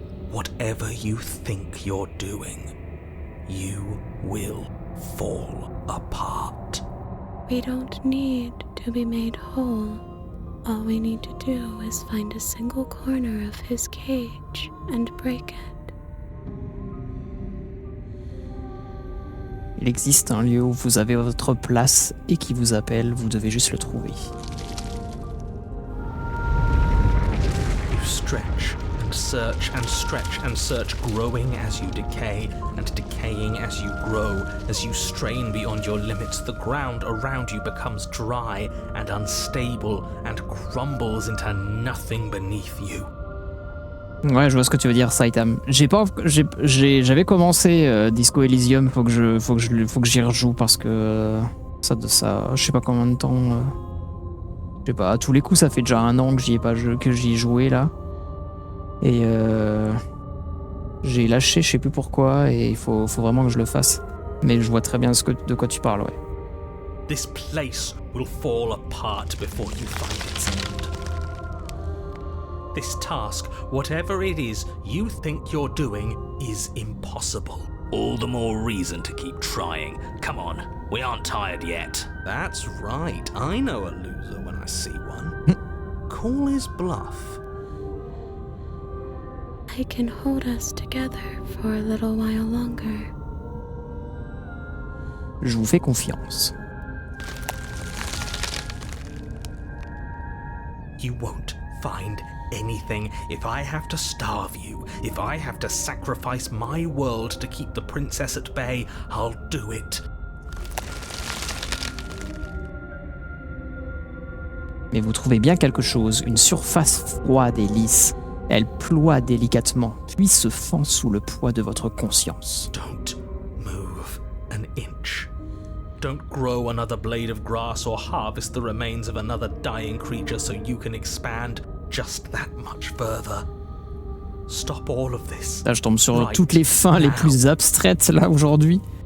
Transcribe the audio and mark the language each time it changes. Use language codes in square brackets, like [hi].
[en] Whatever you think you're doing, you will fall apart. We don't need to be made whole. All we need to do is find a single corner of his cage and break it. [fr] Il existe un lieu où vous avez votre place et qui vous appelle, vous devez juste le trouver. [en] You stretch and search and stretch and search, growing as you decay and decaying as you grow. As you strain beyond your limits, the ground around you becomes dry and unstable and crumbles into nothing beneath you. [fr] Ouais, je vois ce que tu veux dire, Saitam. J'avais commencé Disco Elysium, faut que j'y rejoue parce que ça, je sais pas combien de temps. Je sais pas, à tous les coups, ça fait déjà 1 an que j'y ai joué là. Et j'ai lâché, je sais plus pourquoi, et il faut vraiment que je le fasse. Mais je vois très bien de quoi tu parles, ouais. [en] This place will fall apart before you find its end. This task, whatever it is you think you're doing, is impossible. All the more reason to keep trying. Come on, we aren't tired yet. That's right, I know a loser when I see one. Call his bluff. I can hold us together for a little while longer. [fr] Je vous fais confiance. [en] You won't find anything if I have to starve you. If I have to sacrifice my world to keep the princess at bay, I'll do it. [fr] Mais vous trouvez bien quelque chose, une surface froide et lisse. Elle ploie délicatement, puis se fend sous le poids de votre conscience. [en] Don't move an inch. Don't grow another blade of grass or harvest the remains of another dying creature so you can expand just that much further. Stop all of this. [fr] Là, je tombe sur toutes les fins les plus abstraites là aujourd'hui.